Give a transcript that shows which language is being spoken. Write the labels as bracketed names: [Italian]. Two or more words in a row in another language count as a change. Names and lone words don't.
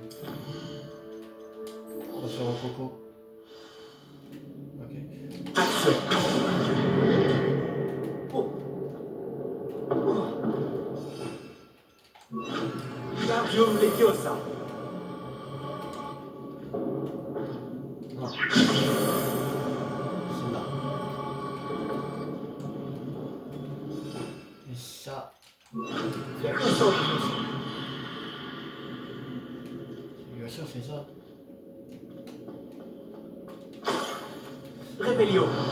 [French] On va faire un coco. Ok. Action. Oh. Wingardium Leviosa. Non. C'est là. Et ça. Bien sûr, c'est ça. Réveillon.